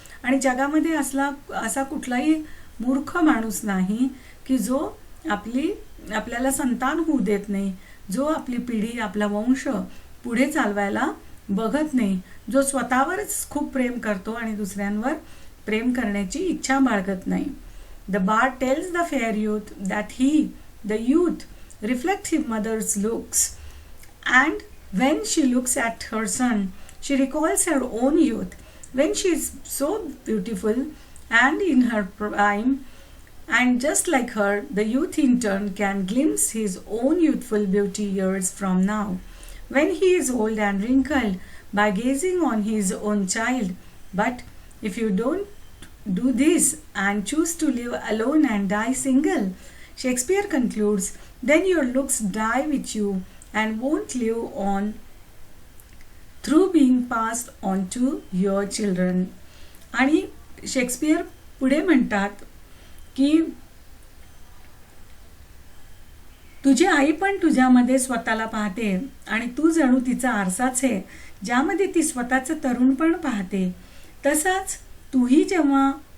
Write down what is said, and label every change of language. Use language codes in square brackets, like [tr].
[mr] आणि जगामध्ये असा कुठलाही मूर्ख माणूस नाही की जो आपल्याला संतान होऊ देत नाही, जो आपली पिढी आपला वंश पुढे चालवायला बघत नाही, जो स्वतःवरच खूप प्रेम करतो आणि दुसऱ्यांवर प्रेम करण्याची इच्छा बाळगत नाही. [en] The bard tells the fair youth that he, the youth, reflects his mother's looks, and when she looks at her son, she recalls her own youth, when she is so beautiful and in her prime, and just like her, the youth in turn can glimpse his own youthful beauty years from now, when he is old and wrinkled, by gazing on his own child. But if you don't do this and choose to live alone and die single, Shakespeare concludes, then your looks die with you and won't live on through being passed on to your children. [mr] आणि Shakespeare पुढे म्हणतात की तुझी आई पण तुझ्यामध्ये स्वतःला पाहते आणि तू जणू तिचा आरसाच आहे ज्यामध्ये ती स्वतःचं तरुणपण पाहते. तसाच तूही जेव्हा